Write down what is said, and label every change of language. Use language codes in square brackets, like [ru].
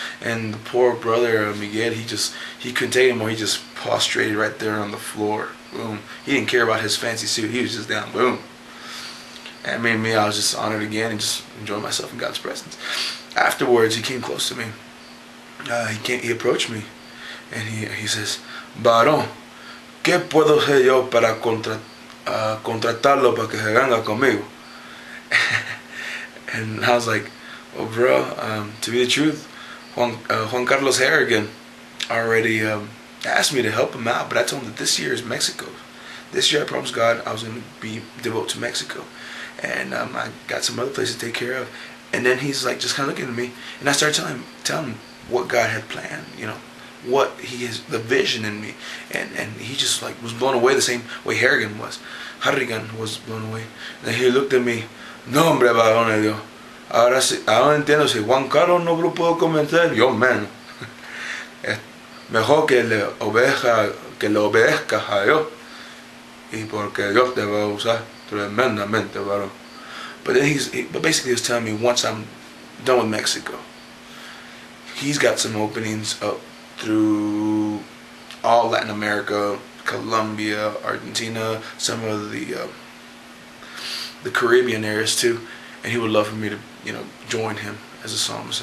[en] And the poor brother, Miguel, he couldn't take it anymore. He just prostrated right there on the floor. Boom. He didn't care about his fancy suit. He was just down. Boom. And I was just honored again and just enjoying myself in God's presence. Afterwards, he came close to me. He approached me, and he says, [es] varón, ¿qué puedo hacer yo para contratarlo para que se venga conmigo? [en] And I was like, well, bro, to be the truth, Juan Carlos Harrigan already asked me to help him out, but I told him that this year is Mexico. This year I promised God I was going to be devoted to Mexico. And I got some other places to take care of. And then he's like just kind of looking at me, and I started telling him what God had planned, what the vision in me. And he just like was blown away the same way Harrigan was blown away. And he looked at me, [es] no hombre, varón de Dios. Ahora entiendo, si Juan Carlos no lo puedo convencer, yo menos. Mejor que la oveja que lo obedezcas a Dios y porque Dios te va a usar tremendamente, varón. [en] But then but basically he was telling me once I'm done with Mexico, he's got some openings up through all Latin America, Colombia, Argentina, some of the Caribbean areas too, and he would love for me to, join him as a psalmist.